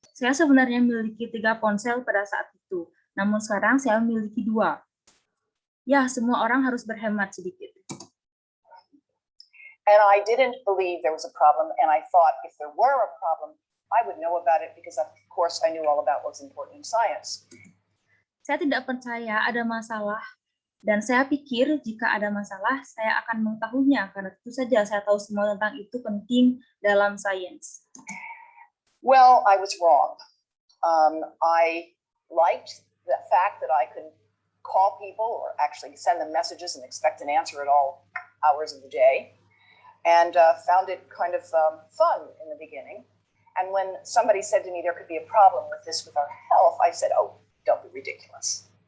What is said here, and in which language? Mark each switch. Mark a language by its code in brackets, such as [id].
[id] Saya sebenarnya memiliki 3 ponsel pada saat itu, namun sekarang saya memiliki 2. Ya, semua orang harus berhemat sedikit. [en] And I didn't believe there was a problem, and I thought if there were a problem, I would know about it because, of course, I knew all about what's important in science. [id] Saya tidak percaya ada masalah, dan saya pikir jika ada masalah, saya akan mengetahuinya, karena tentu saja saya tahu semua tentang itu penting dalam sains. [en] Well, I was wrong. I liked the fact that I could call people or actually send them messages and expect an answer at all hours of the day. And found it kind of fun in the beginning. And when somebody said to me there could be a problem with this with our health, I said, oh, don't be ridiculous.